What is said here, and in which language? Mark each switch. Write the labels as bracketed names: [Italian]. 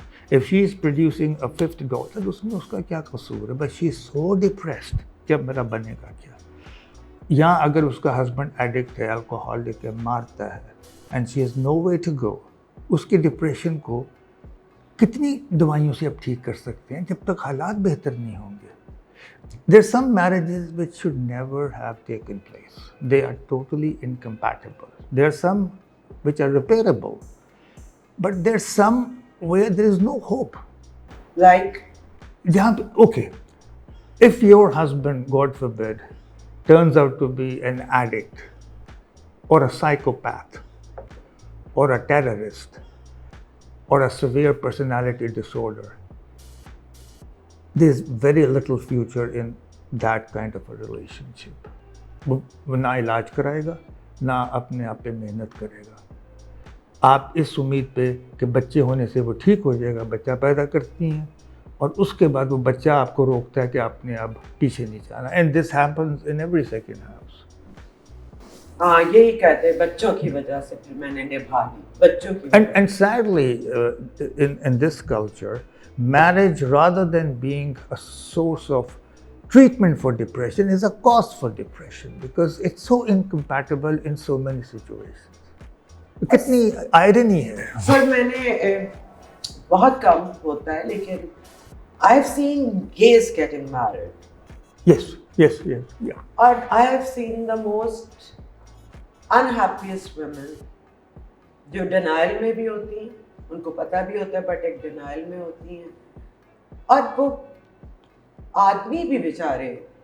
[English] if she is producing a fifth daughter, [Urdu] اس میں اس کا کیا قصور ہے, [English] but she is so depressed [Urdu] کہ اب میرا بنے گا کیا. یا اگر اس کا ہسبینڈ ایڈکٹ ہے, الکوہولک ہے, مارتا ہے, [English] and she has no way to go, [Urdu] اس کے ڈپریشن کو کتنی دوائیوں سے آپ ٹھیک کر سکتے ہیں جب تک حالات بہتر نہیں ہوں گے. [English] There are some marriages which should never have taken place. They are totally incompatible. There are some which are repairable, but there are some where there is no hope. Like? Okay, if your husband, God forbid, turns out to be an addict or a psychopath or a terrorist or a severe personality disorder, there's very little future in that kind of a relationship. [Urdu] وہ نہ علاج کرائے گا, نہ اپنے آپ پہ محنت کرے گا. آپ اس امید پہ کہ بچے ہونے سے وہ ٹھیک ہو جائے گا, بچہ پیدا کرتی ہیں اور اس کے بعد وہ بچہ آپ کو روکتا ہے کہ آپ نے اب پیچھے نہیں جانا. [English] And this happens in every second house. [Urdu] ہاں یہی کہتے ہیں بچوں کی وجہ سے پھر میں نے نبھا لی, بچوں کی وجہ. [English] And sadly, in this culture, marriage, rather than being a source of treatment for depression, is a cause for depression because it's so incompatible in so many situations. [Urdu] کتنی آئرنی ہے. سر میں نے بہت کم ہوتا ہے لیکن [English] I have seen gays getting married. Yes, yeah. [Urdu] اور [English] I have seen the most unhappiest women [Urdu] جو ڈینائل میں بھی ہوتی ہیں, ان کو پتہ بھی ہوتا ہے بٹ ایک ڈینائل میں ہوتی ہیں, اور وہ آدمی بھی بیچارے.